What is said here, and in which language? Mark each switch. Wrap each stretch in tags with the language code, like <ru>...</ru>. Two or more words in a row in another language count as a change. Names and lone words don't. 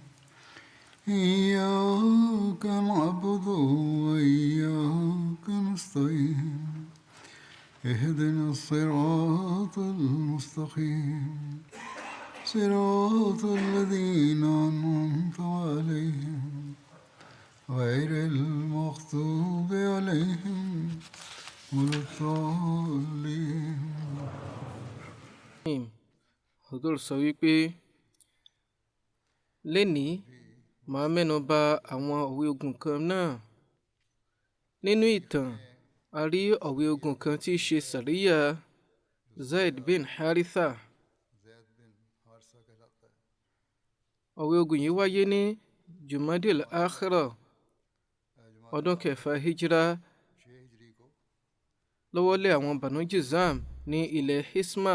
<ar>إياك نعبد وإياك نستعين اهدنا الصراط المستقيم صراط الذين أنعمت عليهم غير المغضوب عليهم ولا الضالين.</ar> <yo>Hudur sọ wípé lénìí màá mẹ́nu bà àwọn òwe ogun kan náà. Nínú ìtàn a rí òwe ogun kan tí í ṣe Sàríyà Zaid bin Haritha. Òwe ogun yìí wáyé ní Jumadil Akhira ọdún kẹfà hijira lọ́wọ́lé àwọn Banu Juzam ní ilẹ̀ Hisma.</yo>